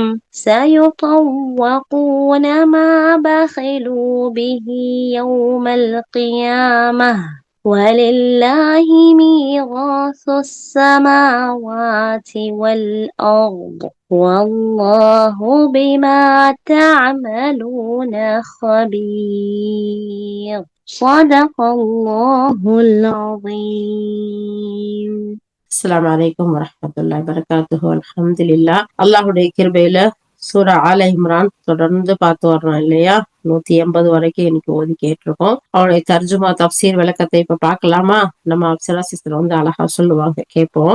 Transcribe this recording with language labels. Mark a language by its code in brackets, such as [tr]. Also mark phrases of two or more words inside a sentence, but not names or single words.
[ar] سيطوقون ما بخلوا به يوم القيامة ولله ميراث السماوات والأرض والله بما تعملون خبير. صدق الله العظيم. السلام عليكم ورحمة الله وبركاته. [ta] அல்ஹம்துலில்லாஹ். அல்லாஹ்வுடைய கிருபையில சூரா ஆல இம்ரான் தொடர்ந்து பார்த்து வர்றோம் இல்லையா? 180 வரைக்கும் இன்னைக்கு ஓதி கேட்டிருக்கோம். அவருடைய தர்ஜுமா தஃப்சீர் விளக்கத்தை இப்ப பார்க்கலாமா? நம்ம அப்சரா சிஸ்டர் வந்து அழகா சொல்லுவாங்க, கேட்போம்.